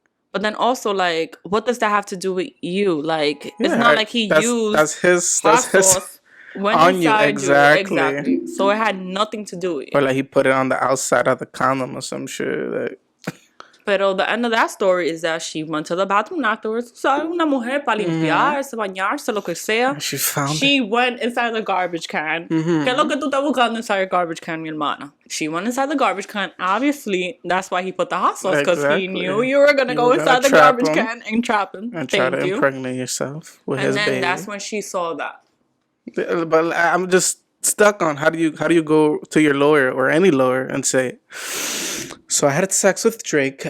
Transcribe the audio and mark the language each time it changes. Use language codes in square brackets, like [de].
[en] But then also, like, what does that have to do with you? Like, it's not like he used hot sauce when on you. Exactly. So it had nothing to do with it. Or like he put it on the outside of the condom or some shit. Like. [es] Pero [en] the end of that story is that she went to the bathroom afterwards. So [es] una mujer para limpiarse, bañarse, lo que sea. [en] She went inside the garbage can. [es] ¿Qué es lo que tú estás buscando [en] inside your garbage can, [es] mi hermana? [en] She went inside the garbage can. Obviously, that's why he put the hot sauce, because he knew you were going to go inside the garbage can and trap him. And try to impregnate yourself with his baby. And then that's when she saw that. But I'm just stuck on how do you go to your lawyer or any lawyer and say, so I had sex with Drake.